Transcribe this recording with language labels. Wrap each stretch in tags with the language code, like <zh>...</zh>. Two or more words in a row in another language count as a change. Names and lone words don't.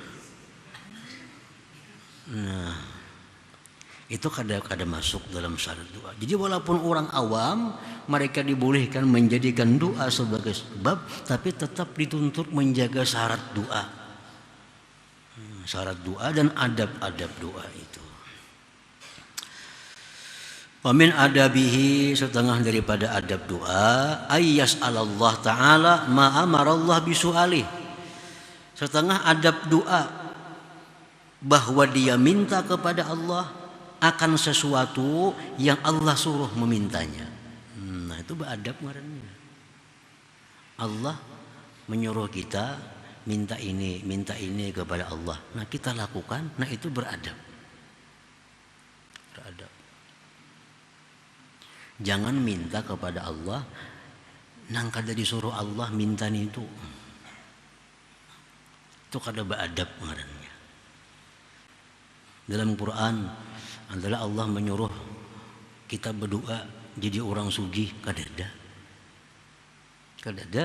<bjn>Nah, itu kada masuk dalam syarat doa.</bjn> <id>Jadi walaupun orang awam mereka dibolehkan menjadikan doa sebagai sebab, tapi tetap dituntut menjaga syarat doa. Syarat doa dan adab-adab doa itu.</id> <ar>ومن آدابه,</ar> <id>setengah daripada adab doa,</id> <ar>أن يسأل الله تعالى ما أمر الله بسؤاله.</ar> <id>Setengah adab doa bahwa dia minta kepada Allah akan sesuatu yang Allah suruh memintanya.</id> <bjn>Nah, itu beradab ngarannya. Allah menyuruh kita minta ini kepada Allah.</bjn> <id>Nah, kita lakukan, nah itu beradab.</id> <bjn>Beradab. Jangan minta kepada Allah nang kada disuruh Allah minta itu. Itu kada beradab ngarannya.</bjn> <id>Dalam Quran adalah Allah menyuruh kita berdoa jadi orang sugih,</id> <bjn>kada ada.</bjn>